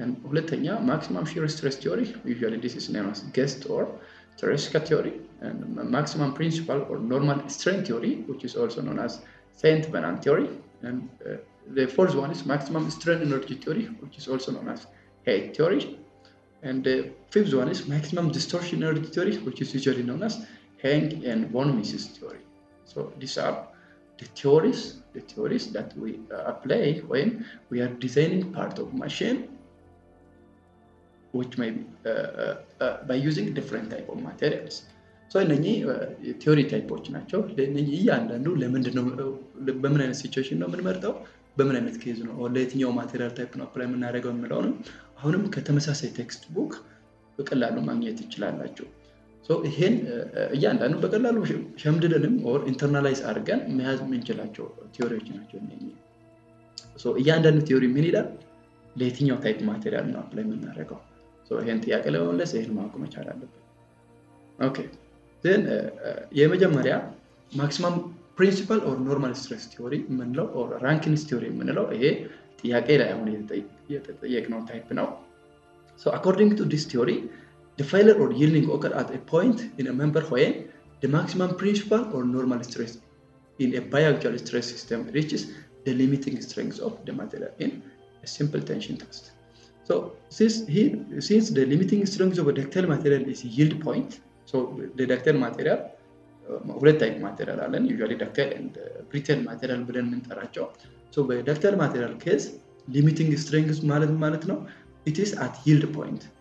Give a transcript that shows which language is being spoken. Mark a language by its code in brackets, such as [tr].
[en] ሁለተኛ ማክሲመም ሺር ስትሬስ ቲዮሪ ዩዥዋሊ ዲስ ኢዝ ናውን አስ ገስት ኦር Teresca theory, and maximum principal or normal strain theory, which is also known as Saint Bernard theory, and the fourth one is maximum strain energy theory, which is also known as Hay theory, and the fifth one is maximum distortion energy theory, which is usually known as Heng and von Mises theory. So these are the theories that we apply when we are designing part of machine, which may be by using different type of materials. [am] So እነኚህ ቲዮሪ ታይፖች ናቸው። ለእነኚህ እያንዳንዱ ለምንድነው በምን አይነት ሲቹዌሽን ነው የምንመርጠው፣ በምን አይነት ኬዝ ነው ለየትኛው ማቴሪያል ታይፕ ነው አፕላይ የምናደርገው የሚለውን አሁንም ከተመሳሳይ ቴክስት ቡክ በቀላሉ ማግኘት ይችላላችሁ። ሶ ይሄን እያንዳንዱ በቀላሉ ሸምድደንም ኦር ኢንተርናላይዝ አድርገን መያዝ የምንችላቸው ቲዮሪዎች ናቸው እነኚህ። ሶ እያንዳንዱ ቲዮሪ ምን ይላል፣ ለየትኛው ታይፕ ማቴሪያል ነው አፕላይ የምናደርገው። ሶ ይሄን ጥያቄ ለመመለስ ይሄን ማወቅ መቻል አለብን። ኦኬ then የመጀመሪያ ማክሲመም ፕሪንሲፓል ኦር ኖርማል ስትሬስ ቲዮሪ የምንለው ኦር ራንኪንስ ቲዮሪ የምንለው ይሄ ጥያቄ ላይ አሁን የተጠየቅነው ታይፕ ነው። [en] So according to this theory, the failure or yielding occur at a point in a member when the maximum principal or normal stress in a biaxial stress system reaches the limiting strength of the material in a simple tension test. So since the limiting strength of a ductile material is yield point, so the ductile material [am] ሁለት ታይፕ ማቴሪያል አለን [en] usually ductile and brittle material ብለን የምንጠራቸው። so በductile material case limiting strength ማለት ነው it is at yield point.